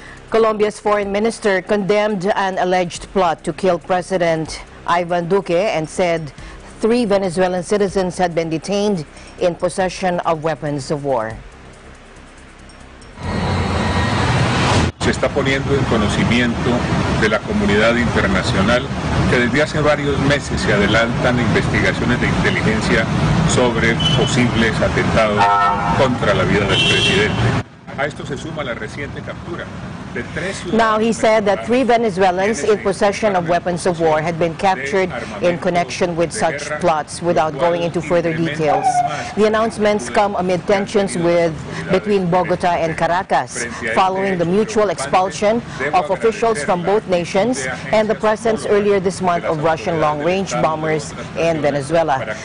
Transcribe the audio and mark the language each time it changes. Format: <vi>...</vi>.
<en>Colombia's foreign minister condemned an alleged plot to kill President Ivan Duque and said 3 Venezuelan citizens had been detained in possession of weapons of war.</en> <es>Se está poniendo en conocimiento de la comunidad internacional que desde hace varios meses se adelantan investigaciones de inteligencia sobre posibles atentados contra la vida del presidente. A esto se suma la reciente captura.</es> <en>Now he said that 3 Venezuelans in possession of weapons of war had been captured in connection with such plots without going into further details. The announcements come amid tensions between Bogota and Caracas following the mutual expulsion of officials from both nations and the presence earlier this month of Russian long-range bombers in Venezuela.</en>